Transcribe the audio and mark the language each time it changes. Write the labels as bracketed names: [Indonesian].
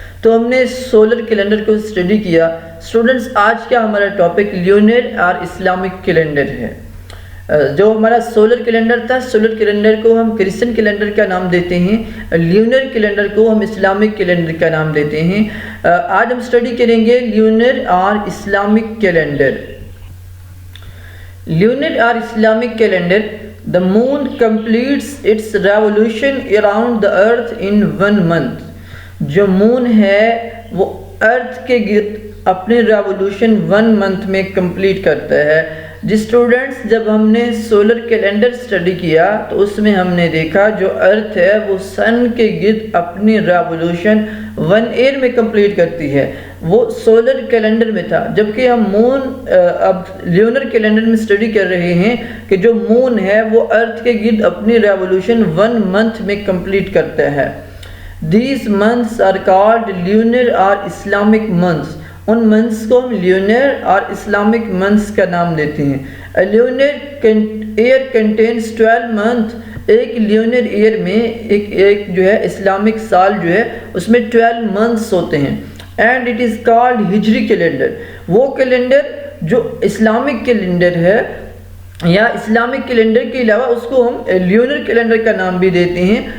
[Urdu] تو ہم نے سولر کیلنڈر کو اسٹڈی کیا. اسٹوڈنٹس, آج کا ہمارا ٹاپک لیونر اور اسلامک کیلنڈر ہے. جو ہمارا سولر کیلنڈر تھا, سولر کیلنڈر کو ہم کرسچن کیلنڈر کا نام دیتے ہیں, لیونر کیلنڈر کو ہم اسلامک کیلنڈر کا نام دیتے ہیں. آج ہم اسٹڈی کریں گے لیونر اور Islamic calendar. [English] Lunar or Islamic calendar, the moon completes its revolution around the earth in 1 month. [Urdu] جو مون ہے وہ ارتھ کے گرد اپنے ریولوشن 1 منتھ میں کمپلیٹ کرتا ہے. جی اسٹوڈنٹس, جب ہم نے سولر کیلنڈر اسٹڈی کیا تو اس میں ہم نے دیکھا جو ارتھ ہے وہ سن کے گرد اپنی ریولوشن 1 ایئر میں کمپلیٹ کرتی ہے. وہ سولر کیلنڈر میں تھا, جبکہ ہم مون اب لیونر کیلنڈر میں اسٹڈی کر رہے ہیں کہ جو مون ہے وہ ارتھ کے گرد اپنی ریولوشن 1 منتھ میں کمپلیٹ کرتا ہے. [English] These months are called lunar or Islamic months. [Urdu] In months کو ہم لیونر اور اسلامک منتھس کا نام دیتے ہیں. [English] Lunar year contains 12 month. [Urdu] ایک لیونر ایئر میں ایک جو ہے اسلامک سال جو ہے اس میں 12 منتھس ہوتے ہیں. [English] And it is called ہجری calendar. [Urdu] وہ کیلنڈر جو اسلامک کیلنڈر ہے یا اسلامک کیلنڈر کے علاوہ اس کو ہم لیونر کیلنڈر کا نام بھی دیتے ہیں.